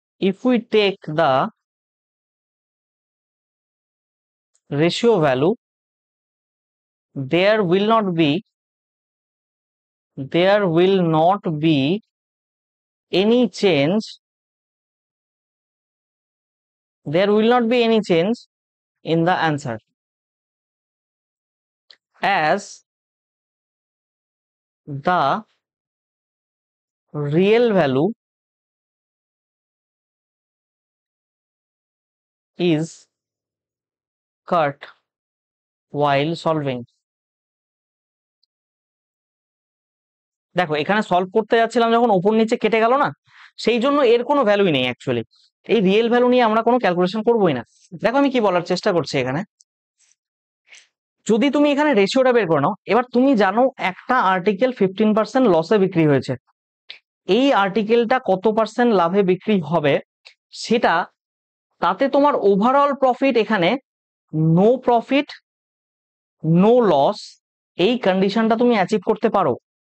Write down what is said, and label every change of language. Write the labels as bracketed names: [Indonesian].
[English] if we take the ratio value, there will not be, there will not be any change there will not be any change in the answer as the real value is cut while solving. [Bangla] দেখো এখানে solve করতে যাচ্ছিলাম যখন উপর নিচে কেটে গেল না, সেই জন্য এর কোনো ভ্যালুই নেই অ্যাকচুয়ালি। এই রিয়েল ভ্যালু নিয়ে আমরা কোনো ক্যালকুলেশন করবোই না। দেখো আমি কি বলার চেষ্টা করছি এখানে, যদি তুমি এখানে রেশিওটা বের করে নাও, এবার তুমি জানো একটা আর্টিকেল 15% লসে বিক্রি হয়েছে, এই আর্টিকেলটা কত পার্সেন্ট লাভে বিক্রি হবে সেটা, তাতে তোমার ওভারঅল প্রফিট এখানে নো প্রফিট নো লস, এই কন্ডিশনটা তুমি অ্যাচিভ করতে পারো।